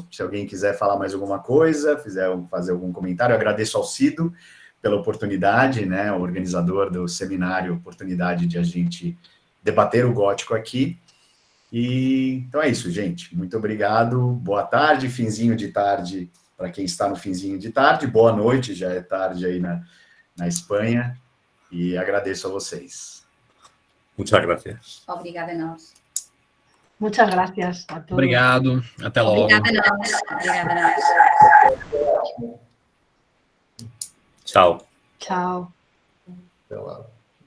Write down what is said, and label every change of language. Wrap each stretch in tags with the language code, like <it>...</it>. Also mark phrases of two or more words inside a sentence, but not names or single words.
<pt>Se alguém quiser falar mais alguma coisa, fazer algum comentário, eu agradeço ao Cido pela oportunidade, né, o organizador do seminário, oportunidade de a gente debater o gótico aqui. E então é isso, gente. Muito obrigado. Boa tarde, finzinho de tarde para quem está no finzinho de tarde. Boa noite, já é tarde aí na Espanha. E agradeço a vocês.</pt> <es>Muchas gracias.</es> <pt>Obrigada a nós.</pt> <es>Muchas gracias a todos.</es> <pt>Obrigado. Até logo. Obrigada a nós. Obrigada a nós. Chao. Chao. Até lá.</pt>